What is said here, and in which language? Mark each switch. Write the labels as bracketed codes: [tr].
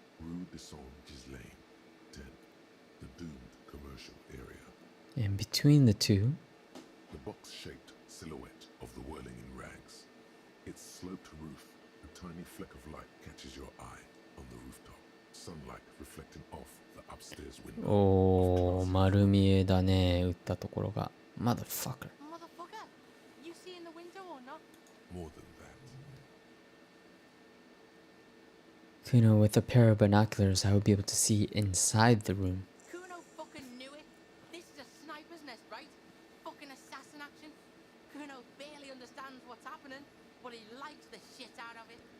[en] Rue de Saint-Gislain, 10. The doomed commercial area. and between the two, The box-shaped silhouette of the whirling in rags. Its sloped roof, a tiny fleck of light catches your eye on the rooftop. Sunlight reflecting off the upstairs window. [ja] おー、丸見えだね、撃ったところが。 [en] Motherfucker. Motherfucker, you see in the window or not? More than that. Kuno, with a pair of binoculars, I would be able to see inside the room. Kuno fucking knew it. This is a sniper's nest, right? Fucking assassin action. Kuno barely understands what's happening, but he likes the shit out of it.